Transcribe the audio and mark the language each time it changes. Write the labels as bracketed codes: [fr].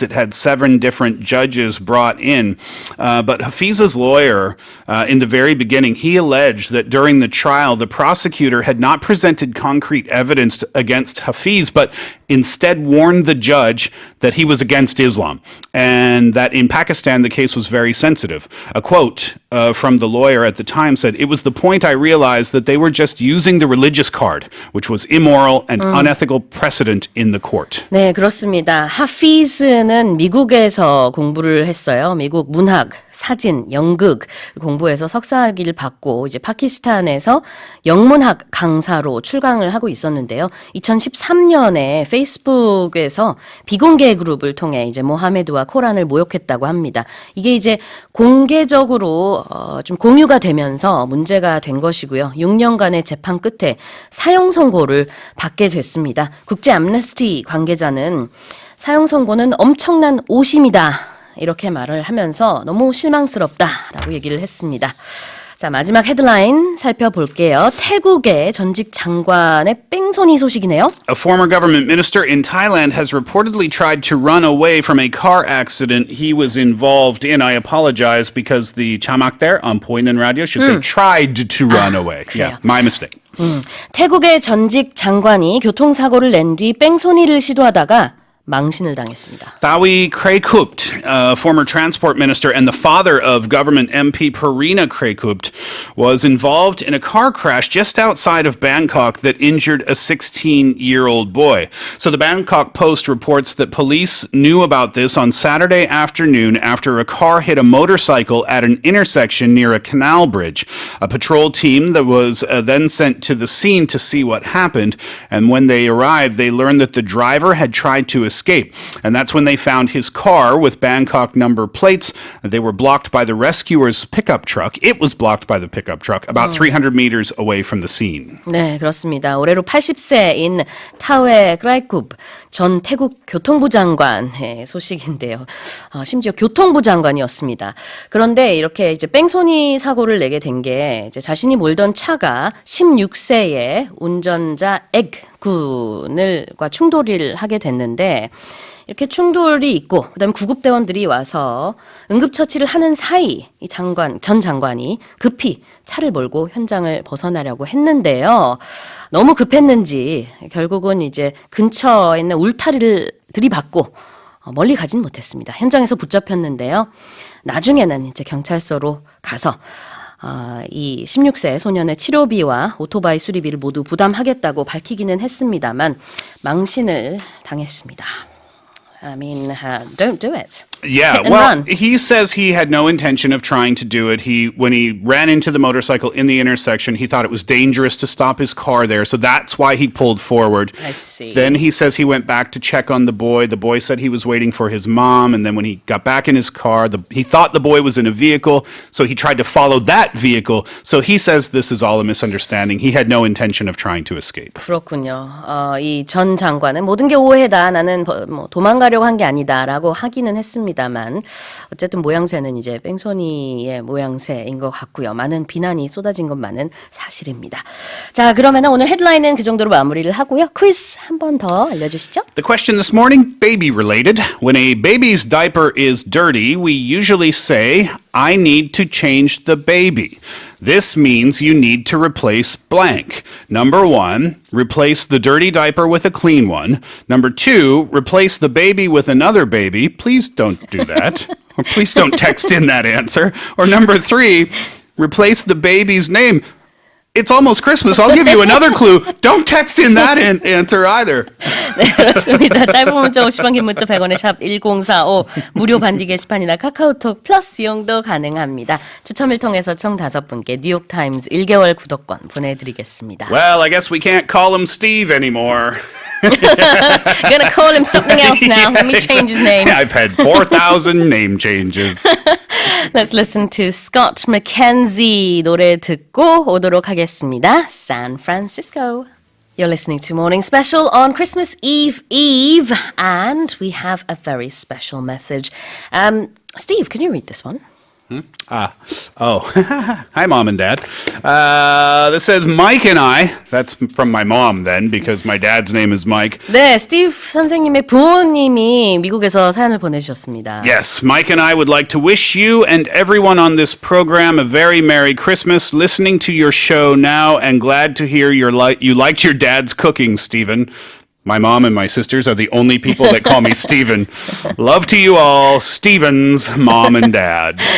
[en] It had 7 different judges brought in. But Hafiz's lawyer, in the very beginning, he alleged that during the trial, the prosecutor had not presented concrete evidence against Hafiz, but instead warned the judge that he was against Islam, and that in Pakistan the case was very sensitive. A quote from the lawyer at the time said, "It was the point I realized that they were just using the religious card, which was immoral and unethical precedent in the court." [ko] 네, 그렇습니다. 하피즈는 미국에서 공부를 했어요. 미국 문학, 사진, 연극 공부해서 석사학위를 받고 이제 파키스탄에서 영문학 강사로 출강을 하고 있었는데요. 2013년에 페이스북에서 비공개 그룹을 통해 이제 모하메드와 코란을 모욕했다고 합니다. 이게 이제 공개적으로 좀 공유가 되면서 문제가 된 것이고요. 6년간의 재판 끝에 사형 선고를 받게 됐습니다. 국제 암네스티 관계자는 사형 선고는 엄청난 오심이다 이렇게 말을 하면서 너무 실망스럽다라고 얘기를 했습니다. 자, 마지막 헤드라인 살펴볼게요. 태국의 전직 장관의 뺑소니 소식이네요. [en] A former government minister in Thailand has reportedly tried to run away from a car accident he was involved in. I apologize because the chamak there on Poinan Radio should say tried to run away. [ko] 그래요. [en] Yeah, my mistake. [ko] 태국의 전직 장관이 교통사고를 낸 뒤 뺑소니를 시도하다가 망신을 당했습니다. [en] Thawi Krekhupt, former transport minister and the father of government MP Parina Krekhupt, was involved in a car crash just outside of Bangkok that injured a 16-year-old boy. So the Bangkok Post reports that police knew about this on Saturday afternoon after a car hit a motorcycle at an intersection near a canal bridge. A patrol team that was then sent to the scene to see what happened, and when they arrived, they learned that the driver had tried to escape. And that's when they found his car with Bangkok number plates. They were blocked by the rescuer's pickup truck. It was blocked by the pickup truck about 300 meters away from the scene. [ko] 네, 그렇습니다. 올해로 80세인 타웨 크라이쿱 전 태국 교통부 장관의 소식인데요. 심지어 교통부 장관이었습니다. 그런데 이렇게 이제 뺑소니 사고를 내게 된 게 이제 자신이 몰던 차가 16세의 운전자 군과 충돌을 하게 됐는데 이렇게 충돌이 있고 그다음에 구급대원들이 와서 응급처치를 하는 사이 이 전 장관이 급히 차를 몰고 현장을 벗어나려고 했는데요. 너무 급했는지 결국은 이제 근처에 있는 울타리를 들이받고 멀리 가진 못했습니다. 현장에서 붙잡혔는데요. 나중에는 이제 경찰서로 가서 이 16세 소년의 치료비와 오토바이 수리비를 모두 부담하겠다고 밝히기는 했습니다만 망신을 당했습니다. [en] I mean, don't do it. Yeah, Hit and well, run. he says he had no intention of trying to do it. When he ran into the motorcycle in the intersection, he thought it was dangerous to stop his car there, so that's why he pulled forward. I see. Then he says he went back to check on the boy. The boy said he was waiting for his mom, and then when he got back in his car, he thought the boy was in a vehicle, so he tried to follow that vehicle. So he says this is all a misunderstanding. He had no intention of trying to escape. [ko] 그렇군요. 이 전 장관은 모든 게 오해다. 나는 뭐 도망가려고 한 게 아니다라고 하기는 했습니다만 어쨌든 모양새는 이제 뺑소니의 모양새인 것 같고요. 많은 비난이 쏟아진 것만은 사실입니다. 자, 그러면 오늘 헤드라인은 그 정도로 마무리를 하고요. 퀴즈 한 번 더 알려주시죠. [en] The question this morning, baby related. When a baby's diaper is dirty, we usually say, I need to change the baby. This means you need to replace blank. Number 1, replace the dirty diaper with a clean one. Number 2, replace the baby with another baby. Please don't do that. Or please don't text in that answer. Or number 3, replace the baby's name. It's almost Christmas. I'll give you another clue. Don't text in that answer either. [ko] 네, 그렇습니다. 짧은 문자 50원, 긴 문자 100원의 샵 1045, 무료 반디 게시판이나 카카오톡 플러스 이용도 가능합니다. 추첨을 통해서 총 5분께 뉴욕타임즈 1개월 구독권 보내드리겠습니다. [en] Well, I guess we can't call him Steve anymore. You're going to call him something else now. Let me change his name. I've had 4,000 name changes. Let's listen to [ko] Scott McKenzie 노래 듣고 오도록 하겠습니다. [en] San Francisco. You're listening to Morning Special on Christmas Eve, and we have a very special message. Steve, can you read this one? Hi, Mom and Dad. This says Mike and I. That's from my mom then, because my dad's name is Mike. [ko] 네, 스티브 선생님의 부모님이 미국에서 사연을 보내주셨습니다. [en] Yes, Mike and I would like to wish you and everyone on this program a very Merry Christmas. Listening to your show now, and glad to hear you liked your dad's cooking, Stephen. My mom and my sisters are the only people that call me Stephen. Love to you all, Stephen's mom and dad.